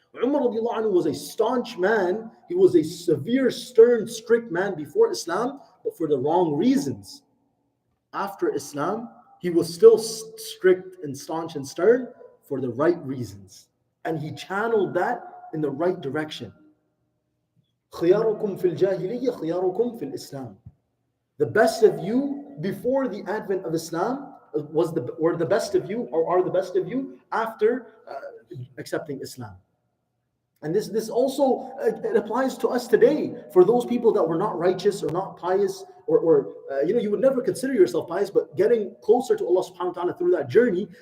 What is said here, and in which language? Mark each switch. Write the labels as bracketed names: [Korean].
[English] Umar radiallahu anhu was a staunch man. He was a severe, stern, strict man before Islam, but for the wrong reasons. After Islam, he was still strict and staunch and stern for the right reasons. And he channeled that in the right direction. [Arabic] خياركم في الجاهلية خياركم في الإسلام. [English] The best of you before the advent of Islam were the best of you, or are the best of you after accepting Islam. And this also it applies to us today. For those people that were not righteous or not pious, or you would never consider yourself pious, but getting closer to Allah subhanahu wa ta'ala through that journey.